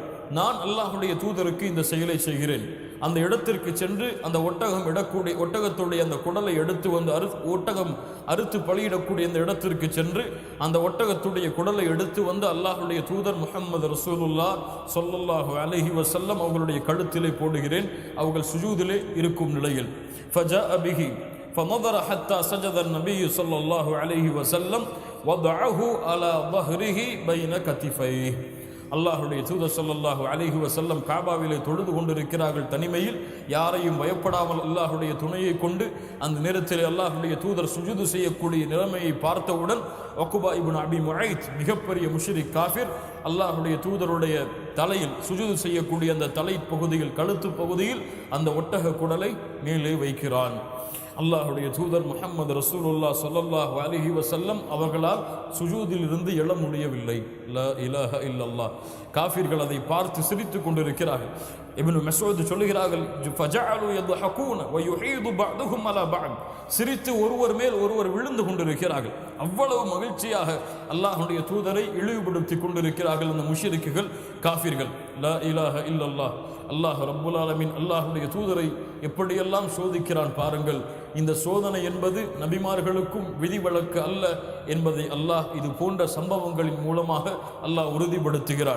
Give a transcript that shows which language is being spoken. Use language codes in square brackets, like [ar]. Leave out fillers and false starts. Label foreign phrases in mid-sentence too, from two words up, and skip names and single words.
[ta] நான் அல்லாஹ்வுடைய தூதருக்கு இந்த செயலை செய்கிறேன், அந்த இடத்திற்கு சென்று அந்த ஒட்டகத்துடைய அந்த குடலை எடுத்து வந்து ஒட்டகம் அறுத்து பலியிடக்கூடிய அந்த இடத்திற்கு சென்று அந்த ஒட்டகத்துடைய குடலை எடுத்து வந்து அல்லாஹ்வுடைய தூதர் முஹம்மது [ar] رسول الله صلى الله عليه وسلم [ta] அவர்களுடைய கழுத்திலே போடுகிறேன், அவர்கள் சுஜூதிலே இருக்கும் நிலையில். [ar] فجاء به فنظر حتى سجد النبي صلى الله عليه وسلم وضعه على ظهره بين كتفيه. [ta] அல்லாஹ்வுடைய தூதர் [ar] صلى الله عليه وسلم [ta] காபாவிலே தொழுது கொண்டிருக்கிறார்கள் தனிமையில், யாரையும் பயப்படாமல் அல்லாஹ்வுடைய துணையை கொண்டு. அந்த நேரத்தில் அல்லாஹ்வுடைய தூதர் சுஜூது செய்யக்கூடிய நிலைமையை பார்த்தவுடன் ஒக்குபா இப்னு அபி முஐத் மிகப்பெரிய முஷ்ரிக் காஃபிர் அல்லாஹ்வுடைய தூதருடைய தலையில் சுஜூது செய்யக்கூடிய அந்த தலை பகுதியில் கழுத்து பகுதியில் அந்த ஒட்டக குடலை மேலே வைக்கிறான். அல்லாஹ்வுடைய தூதர் முஹம்மது [ar] رسول الله صلى الله عليه وسلم [ta] அவர்களால் சுஜூதில் இருந்து எழ முடியவில்லை. [ar] لا إله إلا الله. [ta] காஃபிர்கள் அதை பார்த்து சிரித்து கொண்டிருக்கிறார்கள். இப்னு மஸ்ஊத் சொல்லுகிறார்கள், [ar] ஃபஜஅலு யضحكون ويحيد بعضهم على بعض, [ta] சிரித்து ஒருவர் மேல் ஒருவர் விழுந்து கொண்டிருக்கிறார்கள். அவ்வளவு மகிழ்ச்சியாக அல்லாஹ்வுடைய தூதரை இழிவுபடுத்தி கொண்டிருக்கிறார்கள் அந்த முஷ்ரிக்குகள் காஃபிர்கள். [ar] لا إله إلا الله. الله رب العالمين [ta] அல்லாஹுடைய தூதரை எப்படியெல்லாம் சோதிக்கிறான் பாருங்கள். இந்த சோதனை என்பது நபிமார்களுக்கும் விதிவிலக்கு அல்ல என்பதை அல்லாஹ் இது போன்ற சம்பவங்களின் மூலமாக அல்லாஹ் உறுதிப்படுத்துகிறான்.